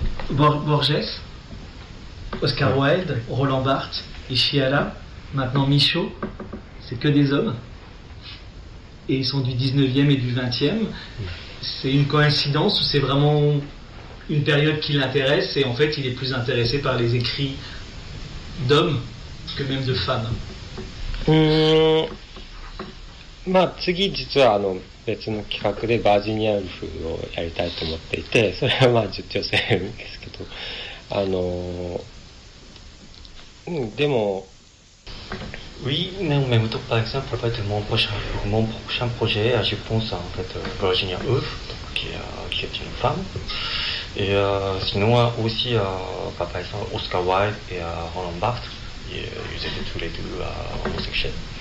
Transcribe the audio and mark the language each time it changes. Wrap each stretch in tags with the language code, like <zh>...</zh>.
<fr>Borges, Oscar Wilde, Roland Barthes, Ishihara, maintenant Michaud, c'est que des hommes et ils sont du 19e et du 20e. C'est une coïncidence ou c'est vraiment une période qui l'intéresse et en fait il est plus intéressé par les écrits d'hommes que même de femmes.</fr> <ja>まあ次実はあの別の企画でバージニアウルフをやりたいと思っていて、それはまあ実女性ですけど、あのでも。</ja> <fr>Oui, mais en même temps, par exemple, en fait, mon prochain projet, je pense en fait Virginia Woolf, qui est une femme. Et sinon aussi, par exemple, Oscar Wilde et Roland Barthes, ils étaient tous les deux homosexuels.</fr>